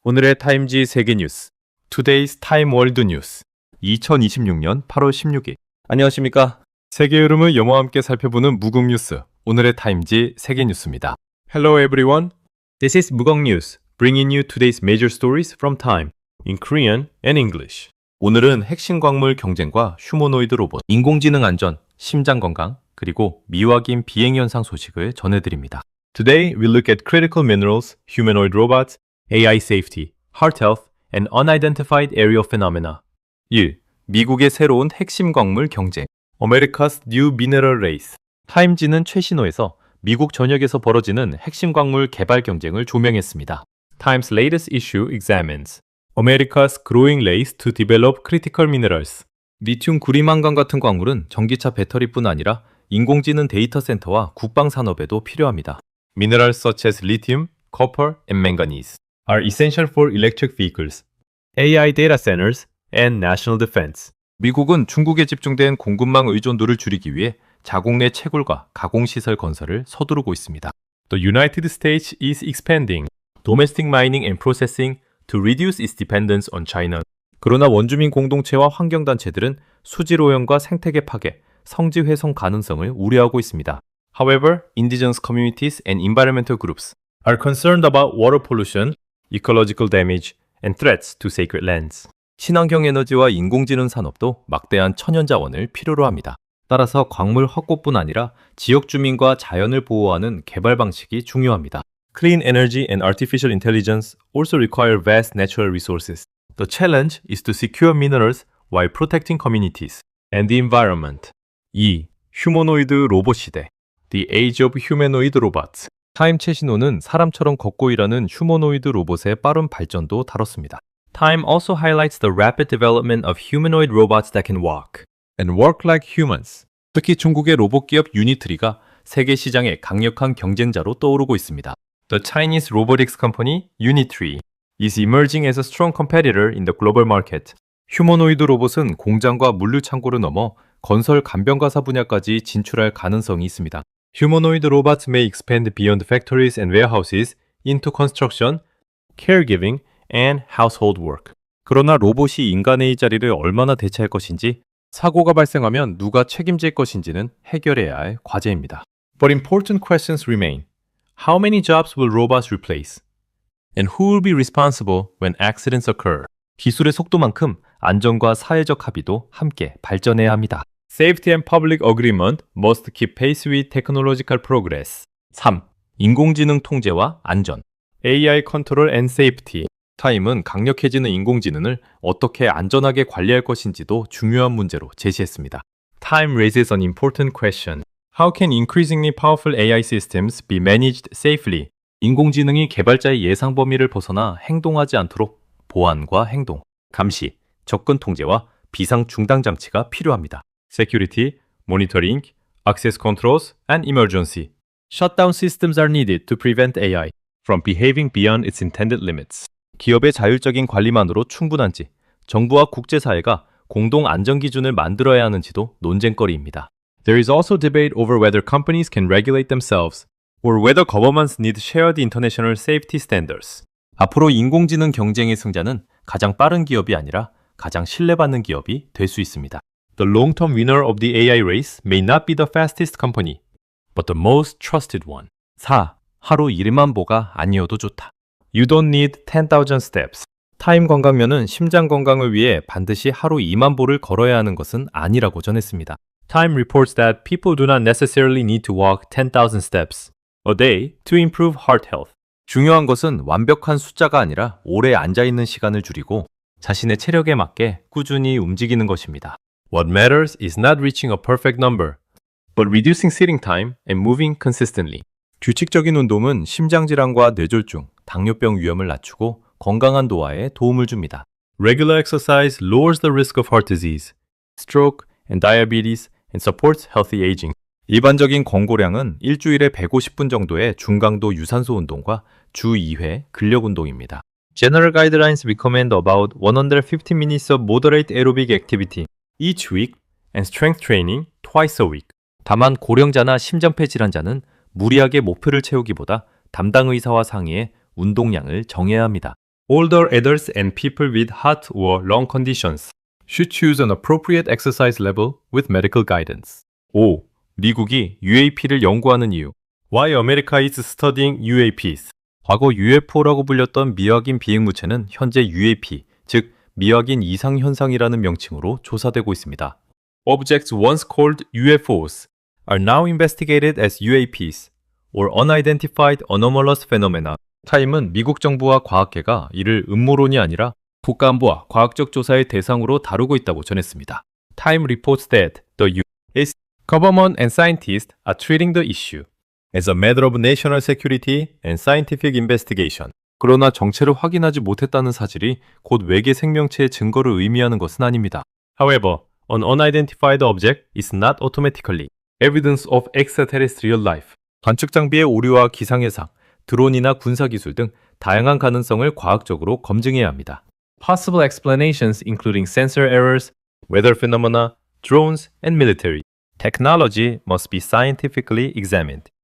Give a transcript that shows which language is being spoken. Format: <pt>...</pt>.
<ko>오늘의 타임지 세계 뉴스,</ko> <en>Today's Time World News,</en> <ko>2026년 8월 16일. 안녕하십니까? 세계 흐름을 영어와 함께 살펴보는 무국 뉴스, 오늘의 타임지 세계 뉴스입니다.</ko> <en>Hello everyone, this is 무국 News, bringing you today's major stories from Time, in Korean and English.</en> <ko>오늘은 핵심 광물 경쟁과 휴머노이드 로봇, 인공지능 안전, 심장 건강, 그리고 미확인 비행 현상 소식을 전해드립니다.</ko> <en>Today we look at critical minerals, humanoid robots, AI safety, heart health, and unidentified aerial phenomena. 1.</en> <ko>미국의 새로운 핵심 광물 경쟁.</ko> <en>America's new mineral race.</en> <ko>타임지는 최신호에서 미국 전역에서 벌어지는 핵심 광물 개발 경쟁을 조명했습니다.</ko> <en>Time's latest issue examines America's growing race to develop critical minerals.</en> <ko>리튬 구리망간 같은 광물은 전기차 배터리뿐 아니라 인공지능 데이터 센터와 국방 산업에도 필요합니다.</ko> <en>Minerals such as lithium, copper, and manganese are essential for electric vehicles, AI data centers, and national defense.</en> <ko>미국은 중국에 집중된 공급망 의존도를 줄이기 위해 자국 내 채굴과 가공시설 건설을 서두르고 있습니다.</ko> <en>The United States is expanding domestic mining and processing to reduce its dependence on China.</en> <ko>그러나 원주민 공동체와 환경단체들은 수질오염과 생태계 파괴, 성지 훼손 가능성을 우려하고 있습니다.</ko> <en>However, indigenous communities and environmental groups are concerned about water pollution, ecological damage, and threats to sacred lands.</en> <ko>친환경 에너지와 인공지능 산업도 막대한 천연 자원을 필요로 합니다. 따라서 광물 확보뿐 아니라 지역 주민과 자연을 보호하는 개발 방식이 중요합니다.</ko> <en>Clean energy and artificial intelligence also require vast natural resources. The challenge is to secure minerals while protecting communities and the environment. 2.</en> <ko>휴머노이드 로봇 시대.</ko> <en>The Age of Humanoid Robots.</en> <ko>타임 최신호는 사람처럼 걷고 일하는 휴머노이드 로봇의 빠른 발전도 다뤘습니다.</ko> <en>Time also highlights the rapid development of humanoid robots that can walk and work like humans.</en> <ko>특히 중국의 로봇 기업 유니트리가 세계 시장의 강력한 경쟁자로 떠오르고 있습니다.</ko> <en>The Chinese robotics company Unitree is emerging as a strong competitor in the global market.</en> <ko>휴머노이드 로봇은 공장과 물류 창고를 넘어 건설 간병가사 분야까지 진출할 가능성이 있습니다.</ko> <en>Humanoid robots may expand beyond factories and warehouses into construction, caregiving, and household work.</en> <ko>그러나 로봇이 인간의 자리를 얼마나 대체할 것인지, 사고가 발생하면 누가 책임질 것인지는 해결해야 할 과제입니다.</ko> <en>But important questions remain. How many jobs will robots replace? And who will be responsible when accidents occur?</en> <ko>기술의 속도만큼 안전과 사회적 합의도 함께 발전해야 합니다.</ko> <en>Safety and public agreement must keep pace with technological progress. 3.</en> <ko>인공지능 통제와 안전.</ko> <en>AI control and safety.</en> <ko>타임은 강력해지는 인공지능을 어떻게 안전하게 관리할 것인지도 중요한 문제로 제시했습니다.</ko> <en>Time raises an important question. How can increasingly powerful AI systems be managed safely?</en> <ko>인공지능이 개발자의 예상 범위를 벗어나 행동하지 않도록 보안과 행동, 감시, 접근 통제와 비상 중단 장치가 필요합니다.</ko> <en>Security, monitoring, access controls, and emergency. Shutdown systems are needed to prevent AI from behaving beyond its intended limits.</en> <ko>기업의 자율적인 관리만으로 충분한지, 정부와 국제사회가 공동 안전 기준을 만들어야 하는지도 논쟁거리입니다.</ko> <en>There is also debate over whether companies can regulate themselves or whether governments need shared international safety standards.</en> <ko>앞으로 인공지능 경쟁의 승자는 가장 빠른 기업이 아니라 가장 신뢰받는 기업이 될 수 있습니다.</ko> <en>The long-term winner of the AI race may not be the fastest company, but the most trusted one. 4.</en> <ko>하루 1만 보가 아니어도 좋다.</ko> <en>You don't need 10,000 steps.</en> <ko>타임 건강면은 심장 건강을 위해 반드시 하루 2만 보를 걸어야 하는 것은 아니라고 전했습니다.</ko> <en>Time reports that people do not necessarily need to walk 10,000 steps a day to improve heart health.</en> <ko>중요한 것은 완벽한 숫자가 아니라 오래 앉아있는 시간을 줄이고 자신의 체력에 맞게 꾸준히 움직이는 것입니다.</ko> <en>What matters is not reaching a perfect number, but reducing sitting time and moving consistently.</en> <ko>규칙적인 운동은 심장질환과 뇌졸중, 당뇨병 위험을 낮추고 건강한 노화에 도움을 줍니다.</ko> <en>Regular exercise lowers the risk of heart disease, stroke, and diabetes and supports healthy aging.</en> <ko>일반적인 권고량은 일주일에 150분 정도의 중강도 유산소 운동과 주 2회 근력 운동입니다.</ko> <en>General guidelines recommend about 150 minutes of moderate aerobic activity each week and strength training twice a week.</en> <ko>다만 고령자나 심장폐 질환자는 무리하게 목표를 채우기보다 담당 의사와 상의해 운동량을 정해야 합니다.</ko> <en>Older adults and people with heart or lung conditions should choose an appropriate exercise level with medical guidance. 5.</en> <ko>미국이 UAP를 연구하는 이유.</ko> <en>Why America is studying UAPs.</en> <ko>과거 UFO라고 불렸던 미확인 비행물체는 현재 UAP, 즉 미확인 이상현상이라는 명칭으로 조사되고 있습니다.</ko> <en>Objects once called UFOs are now investigated as UAPs, or Unidentified Anomalous Phenomena.</en> <ko>타임은 미국 정부와 과학계가 이를 음모론이 아니라 국가안보와 과학적 조사의 대상으로 다루고 있다고 전했습니다.</ko> <en>Time reports that the U.S. government and scientists are treating the issue as a matter of national security and scientific investigation.</en> <ko>그러나 정체를 확인하지 못했다는 사실이 곧 외계 생명체의 증거를 의미하는 것은 아닙니다.</ko> <en>However, an unidentified object is not automatically evidence of extraterrestrial life.</en> <ko>관측 장비의 오류와 기상해상, 드론이나 군사기술 등 다양한 가능성을 과학적으로 검증해야 합니다.</ko> <en>Possible explanations including sensor errors, weather phenomena, drones, and military. Technology must be scientifically examined.</en>